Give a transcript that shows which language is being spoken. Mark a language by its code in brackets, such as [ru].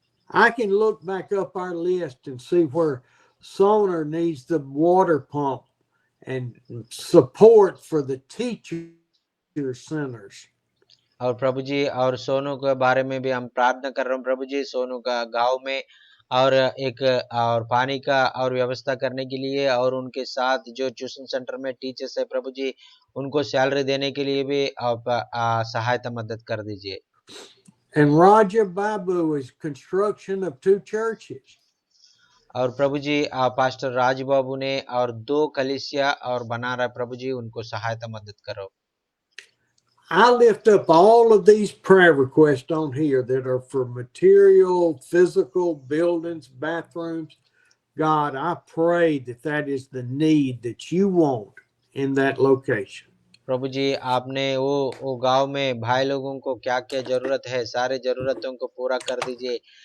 [en] I can look back up our list and see where Soner needs the water pump and support for the teacher centers. [hi] और प्रभु जी और सोनू के बारे में भी हम प्रार्थना कर रहे हैं प्रभु जी, सोनू का गांव में और एक और पानी का और व्यवस्था करने के लिए और उनके साथ जो ट्यूशन सेंटर में टीचर्स है प्रभु जी, उनको सैलरी देने के लिए भी आप सहायता मदद कर दीजिए। [en] And Raja Babu is construction of 2 churches. [hi] और प्रभु जी पास्टर राज बाबू ने और 2 कलीसिया और बना रहा है प्रभु जी, उनको सहायता मदद करो। [en] I lift up all of these prayer requests on here that are for material, physical, buildings, bathrooms. God, I pray that that is the need that you want in that location. [hi] प्रभु जी आपने वो गांव में भाई लोगों को क्या क्या जरूरत है, सारे जरूरतों को पूरा कर दीजिए।